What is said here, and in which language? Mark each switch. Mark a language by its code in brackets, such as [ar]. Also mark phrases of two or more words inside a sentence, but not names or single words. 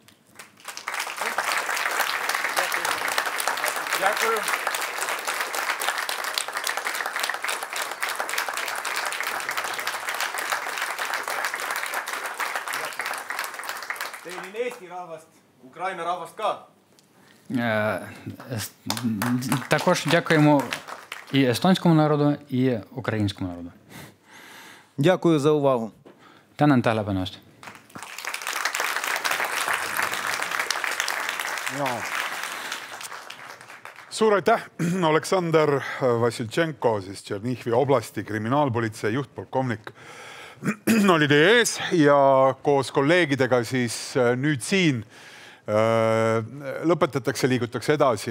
[uk] Дякую. [et] Teenin Eesti rahvast, Ukraina rahvast ka. [uk] Також дякуємо і естонському народу, і українському народу. Дякую за увагу. [et] Tänan tähelepanu eest. Suur aitäh, Aleksander Vassiltšenko, siis Tšernihivi oblasti kriminaalpolitsei juhtpolkovnik oli teie ees ja koos kolleegidega siis nüüd siin lõpetatakse, liigutakse edasi.